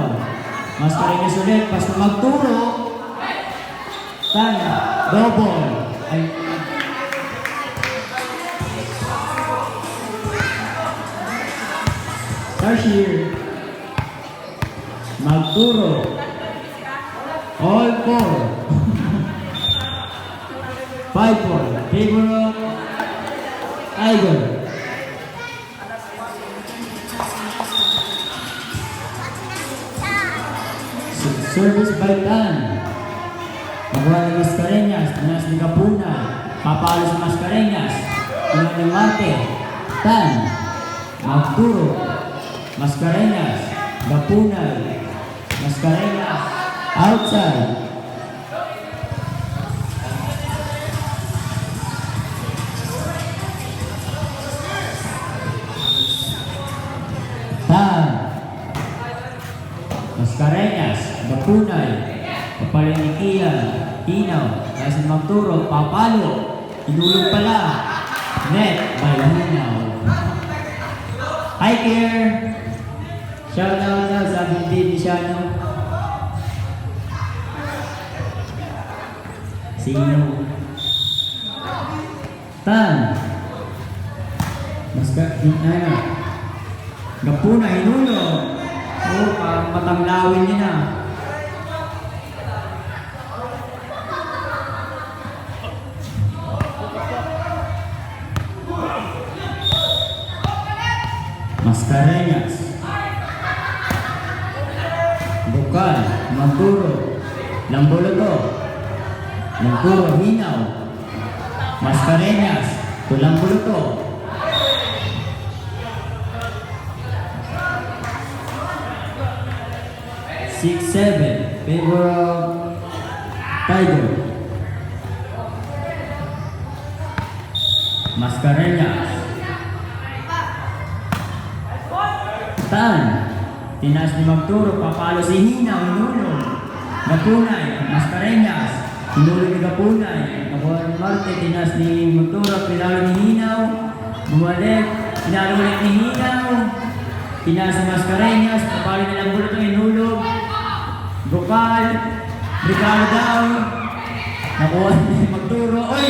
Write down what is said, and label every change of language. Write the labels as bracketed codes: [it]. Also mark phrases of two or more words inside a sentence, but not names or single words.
[tl] Mascareñas ulit, pas na Magduro. Tana, double. Ay. Tarshir. Magduro. [en] All four. 5-4. Favor of Tiger. Service by Tan. [tl] Nakuha ng Mascareñas. Tinas ni Gapuna. Papalo sa Mascareñas. Tinas ni Marte. Tan. Magduro. Mascareñas. Gapuna. Mascareñas. Outside. Tan. Mascareñas. Gapunay. Papalinikian. Hinaw. Kaya si Magduro. Papalo. Inulog pala. [en] Net by Hinaw. [tl] Hi, Care. [en] Shout out [tl] na sa hindi ni Shano. Sino? Tan. Mascareñas. Gapuna, hinulog. Oh, parang matanglawin niya na. Mascareñas. Bukal. Magduro. Lambulo to. Magduro, Hinaw. Mascareñas. Lambulo to. [en] 6-7. Favor of Tiger. [tl] Mascareñas. Tan. Tinas ni Magduro. Papalo si Hinaw. Hinulog. Gapunay. Mascareñas. Hinulog ni Gapunay. Nakuha ni Marte. Tinas ni Magduro. Pinalo ni Hinaw. Bumalik. Pinalo ulit ni Hinaw. Tinas ni Mascareñas. Papalo ni Lambulo ito. Hinulog. Bukal. Regalo daw. Nakuha ni Magduro. Oy!